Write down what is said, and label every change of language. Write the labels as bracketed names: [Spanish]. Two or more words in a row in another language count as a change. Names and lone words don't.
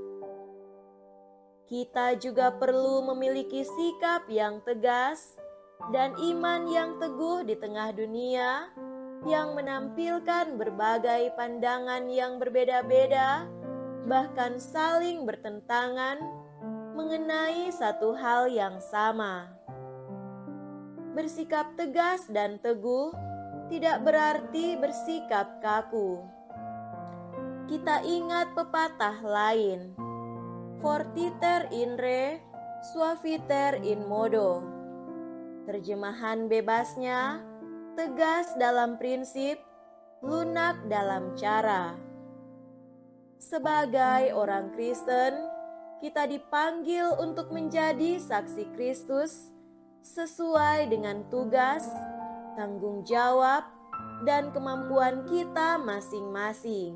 [Indonesian] Kita juga perlu memiliki sikap yang tegas dan iman yang teguh di tengah dunia yang menampilkan berbagai pandangan yang berbeda-beda, bahkan saling bertentangan mengenai satu hal yang sama. Bersikap tegas dan teguh tidak berarti bersikap kaku. Kita ingat pepatah lain, [Latin] fortiter in re, suaviter in modo. [Indonesian] Terjemahan bebasnya, tegas dalam prinsip, lunak dalam cara. Sebagai orang Kristen, kita dipanggil untuk menjadi saksi Kristus sesuai dengan tugas, tanggung jawab, dan kemampuan kita masing-masing.